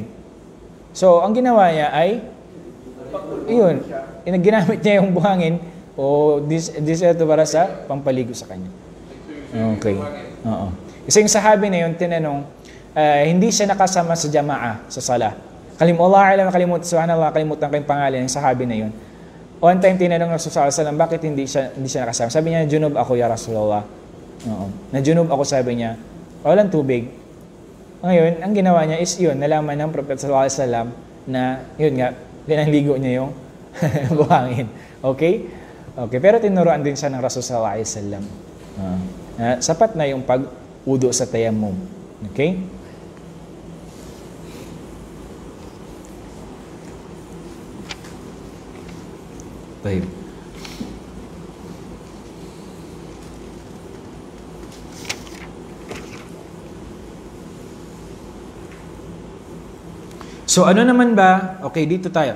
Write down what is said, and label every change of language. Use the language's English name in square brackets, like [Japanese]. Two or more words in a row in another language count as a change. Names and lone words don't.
[Filipino] So, ang ginawa niya ay, ginamit niya yung buhangin o deserto para sa pampaligo sa kanya. Okay. Oo. Kasi yung sahabi na yun, tinanong, hindi siya nakasama sa jamaah, sa sala. Kalimutan ko yung pangalan ng sahabi na yun. [English] One time, [Filipino] tinanong ng Rasulullah [Arabic] صلى الله عليه وسلم, [Filipino] bakit hindi siya nakasama? Sabi niya, junub ako, [Arabic] يا رسول الله. [Filipino] Oo. Najunub ako, sabi niya, walang tubig. Ngayon, ang ginawa niya is nalaman ng Prophet [Arabic] صلى الله عليه وسلم [Filipino] na, pinanligo niya yung buhangin. Okay? Okay, pero tinuruan din siya ng Rasul [Arabic] صلى الله عليه وسلم. [Filipino] Sapat na yung pag-udo sa tayammum. Okay? Baik. So, ano naman ba? Okay, dito tayo.